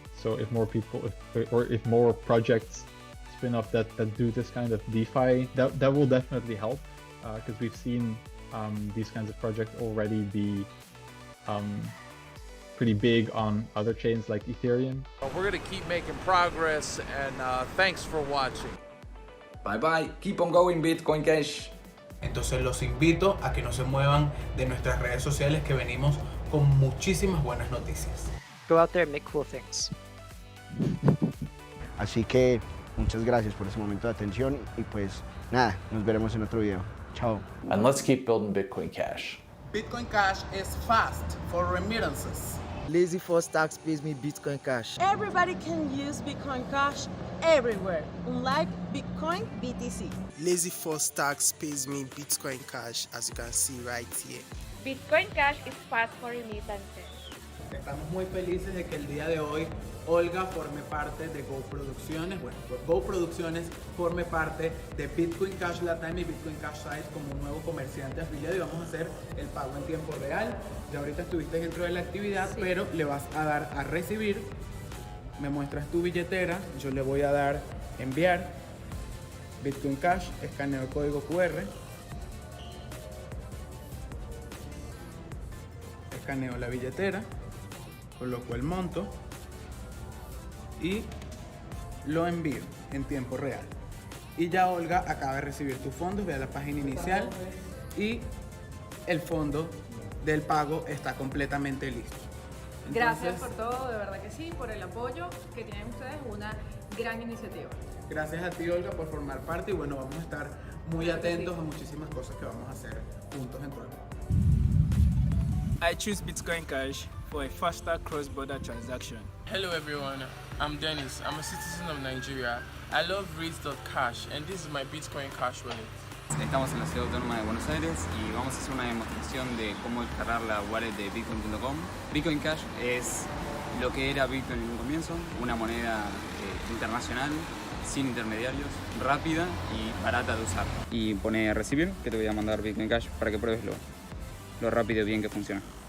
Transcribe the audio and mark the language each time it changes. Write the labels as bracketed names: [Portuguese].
[English] So if more people, if more projects spin up that do this kind of DeFi, that will definitely help. Because we've seen these kinds of projects already be pretty big on other chains like Ethereum. We're going to keep making progress, and thanks for watching. Bye bye, keep on going Bitcoin Cash. [Spanish] Entonces los invito a que no se muevan de nuestras redes sociales, que venimos con muchísimas buenas noticias. [English] Go out there and make cool things. [Spanish] Así que muchas gracias por ese momento de atención y pues nada, nos veremos en otro video. Ciao. [English] And let's keep building Bitcoin Cash. Bitcoin Cash is fast for remittances. Lazy for Stacks pays me Bitcoin Cash. Everybody can use Bitcoin Cash everywhere, unlike Bitcoin BTC. Lazy for Stacks pays me Bitcoin Cash, as you can see right here. Bitcoin Cash is fast for remittances. [Spanish] Estamos muy felices de que el día de hoy Olga forme parte de Go Producciones. Bueno, Go Producciones forme parte de Bitcoin Cash Latam y Bitcoin Cash Site como un nuevo comerciante afiliado, y vamos a hacer el pago en tiempo real. Ya ahorita estuviste dentro de la actividad, sí, pero le vas a dar a recibir. Me muestras tu billetera, yo le voy a dar enviar. Bitcoin Cash, escaneo el código QR. Escaneo la billetera. Coloco el monto y lo envío en tiempo real. Y ya Olga acaba de recibir tus fondos. Ve a la página inicial y el fondo del pago está completamente listo. Entonces, gracias por todo, de verdad que sí, por el apoyo que tienen ustedes, una gran iniciativa. Gracias a ti, Olga, por formar parte, y bueno, vamos a estar muy atentos a muchísimas cosas que vamos a hacer juntos en todo el mundo. [English] I choose Bitcoin Cash for a faster cross-border transaction. Hello everyone, I'm Dennis. I'm a citizen of Nigeria. I love Reads.cash and this is my Bitcoin Cash wallet. [Spanish] Estamos en la ciudad autónoma de Buenos Aires y vamos a hacer una demostración de cómo descargar la wallet de bitcoin.com. Bitcoin Cash es lo que era Bitcoin en un comienzo, una moneda internacional, sin intermediarios, rápida y barata de usar. Y pone recibir, que te voy a mandar Bitcoin Cash para que pruebes lo rápido y bien que funciona.